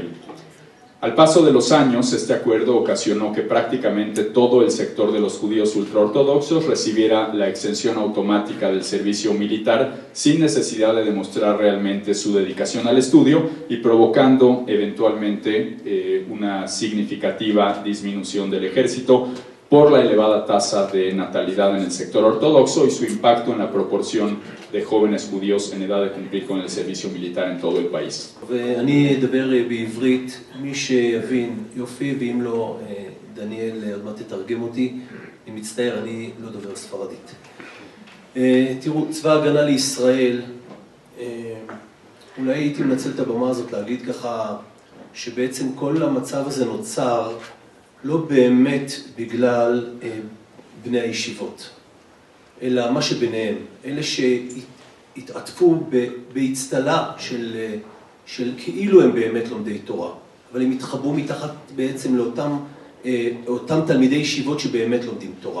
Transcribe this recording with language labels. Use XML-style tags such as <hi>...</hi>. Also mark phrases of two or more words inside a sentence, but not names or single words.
<es>Al paso de los años, este acuerdo ocasionó que prácticamente todo el sector de los judíos ultraortodoxos recibiera la exención automática del servicio militar sin necesidad de demostrar realmente su dedicación al estudio y provocando eventualmente una significativa disminución del ejército por la elevada tasa de natalidad en el sector ortodoxo y su impacto en la proporción de jóvenes judíos en edad de cumplir con el servicio militar en todo el país.</es> <he>ואני אדבר בעברית, מי שיבין יופי, ואם לא, דניאל עוד מעט תתרגם אותי, אני מצטער, אני לא דובר ספרדית. תראו, צבא ההגנה לישראל, אולי הייתי מנצל את הבמה הזאת להגיד ככה, שבעצם כל המצב הזה נוצר לא באמת בגלל בני הישיבות, אלא מה שביניהם, אלה שהתעטפו בהצטלה של כאילו הם באמת לומדי תורה, אבל הם התחברו מתחת בעצם לאותם תלמידי ישיבות שבאמת לומדים תורה.</he>